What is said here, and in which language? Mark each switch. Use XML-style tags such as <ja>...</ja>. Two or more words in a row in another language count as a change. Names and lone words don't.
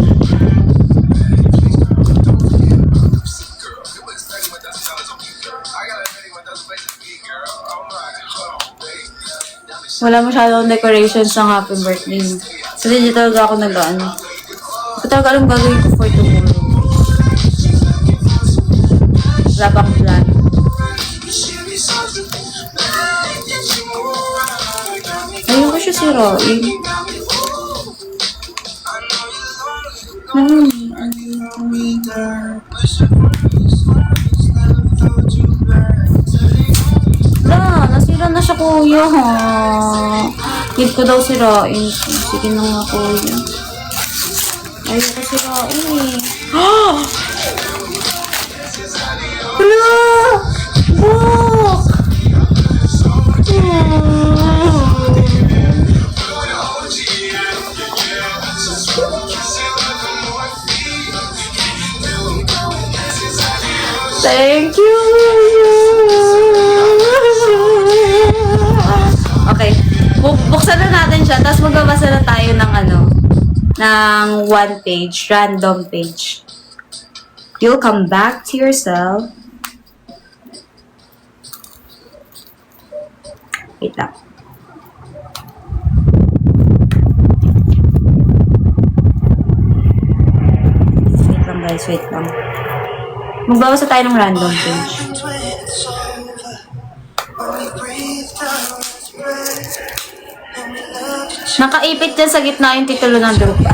<tl>Wala masyadong decorations ng</tl> <en>happy birthday</en> <tl>mo. So, hindi talaga ako nag-ano. Hindi talaga alam gagawin ko</tl> <en>for tomorrow.</en> <tl>Wala pa akong plan. Ayun ko siya sirain. Nasira na siya, kuya, ha? Need ko daw sirain. Sige na nga, kuya. Ayaw ko sirain, eh. Hala!</tl> <en>Book! Thank you! Okay.</en> <tl>Buksan na natin siya, tapos magbabasa na tayo ng ano.</tl> <en>ng one page, random page. You'll come back to yourself.</en> <tl>Wait lang. Wait lang guys, wait lang. Magbawas na tayo ng random page. Nakaipit dyan sa gitna yung titulo ng lupa.</tl>